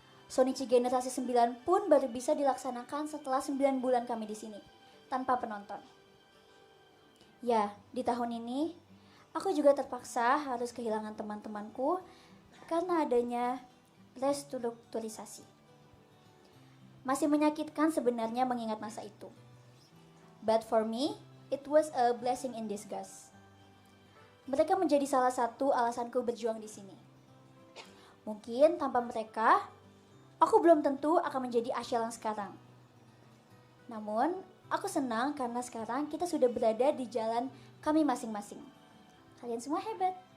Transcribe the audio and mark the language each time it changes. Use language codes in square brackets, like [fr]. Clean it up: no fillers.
[id] Sonichi generasi 9 pun baru bisa dilaksanakan setelah 9 bulan kami di sini tanpa penonton. Ya, di tahun ini aku juga terpaksa harus kehilangan teman-temanku karena adanya restrukturisasi. Masih menyakitkan sebenarnya mengingat masa itu. [en] But for me, it was a blessing in disguise. [id] Mereka menjadi salah satu alasanku berjuang di sini. Mungkin tanpa mereka, aku belum tentu akan menjadi Ashel yang sekarang. Namun, aku senang karena sekarang kita sudah berada di jalan kami masing-masing. Kalian semua hebat.